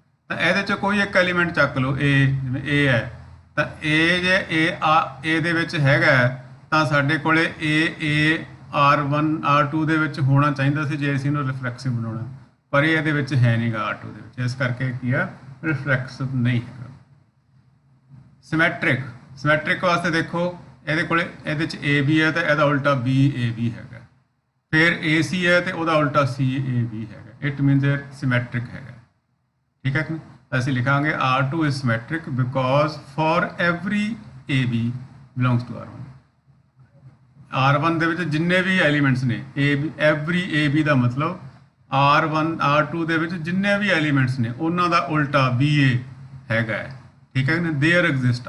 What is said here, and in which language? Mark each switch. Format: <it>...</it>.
<pa>ਤਾਂ ਇਹਦੇ 'ਚ ਕੋਈ ਇੱਕ ਐਲੀਮੈਂਟ ਚੱਕ ਲਓ, A ਜਿਵੇਂ A ਹੈ ਤਾਂ A ਜੇ A ਦੇ ਵਿੱਚ ਹੈਗਾ ਤਾਂ ਸਾਡੇ ਕੋਲੇ A R1 R2 ਦੇ ਵਿੱਚ ਹੋਣਾ ਚਾਹੀਦਾ ਸੀ ਜੇ ਅਸੀਂ ਇਹਨੂੰ ਰਿਫਲੈਕਸਿਵ ਬਣਾਉਣਾ, ਪਰ ਇਹ ਇਹਦੇ ਵਿੱਚ ਹੈ ਨਹੀਂਗਾ R2 ਦੇ ਵਿੱਚ, ਇਸ ਕਰਕੇ ਕੀ ਆ ਰਿਫਲੈਕਸਿਵ ਨਹੀਂ ਹੈਗਾ। ਸਿਮੈਟ੍ਰਿਕ ਵਾਸਤੇ ਦੇਖੋ ਇਹਦੇ ਕੋਲੇ ਇਹਦੇ 'ਚ AB ਹੈ ਤਾਂ ਇਹਦਾ ਉਲਟਾ BAB ਹੈਗਾ, ਫਿਰ AC ਹੈ ਤੇ ਉਹਦਾ ਉਲਟਾ CAB ਹੈਗਾ। ਇਟ ਮੀਨਸ ਇਹ ਸਿਮੈਟ੍ਰਿਕ ਹੈਗਾ, ਠੀਕ ਹੈ ਕਿ ਨਹੀਂ? ਅਸੀਂ ਲਿਖਾਂਗੇ</pa> <en>R2 is symmetric because for every AB belongs to R1।</en> <pa>R1 ਦੇ ਵਿੱਚ ਜਿੰਨੇ ਵੀ ਐਲੀਮੈਂਟਸ ਨੇ every AB ਦਾ ਮਤਲਬ R1 R2 ਦੇ ਵਿੱਚ ਜਿੰਨੇ ਵੀ ਐਲੀਮੈਂਟਸ ਨੇ ਉਹਨਾਂ ਦਾ ਉਲਟਾ BA ਹੈਗਾ, ਠੀਕ ਹੈ ਕਿ ਦੇਅਰ ਐਗਜ਼ਿਸਟ।</pa>